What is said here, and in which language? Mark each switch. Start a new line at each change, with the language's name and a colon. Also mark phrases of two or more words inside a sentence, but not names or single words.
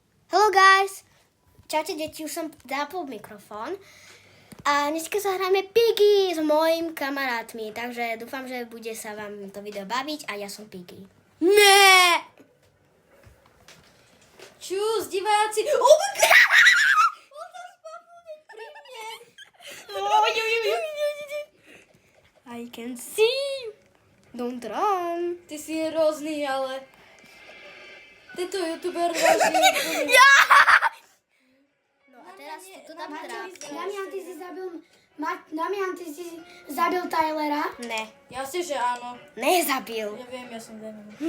English: Hello guys!
Slovak: Čaute deti, už som zapol mikrofón. A dneska zahráme Piggy s mojimi kamarátmi, takže dúfam, že bude sa vám to video baviť a ja som Piggy. Ne! Čus, diváci!
English: I can see you. Don't run.
Slovak: Ty si hrozný, ale... Tento youtuber vážne... No a teraz tu dám trápku. Damian, ty si zabil Tylera? Ne, Jasne, že áno. nezabil. Ja viem, ja som Damian.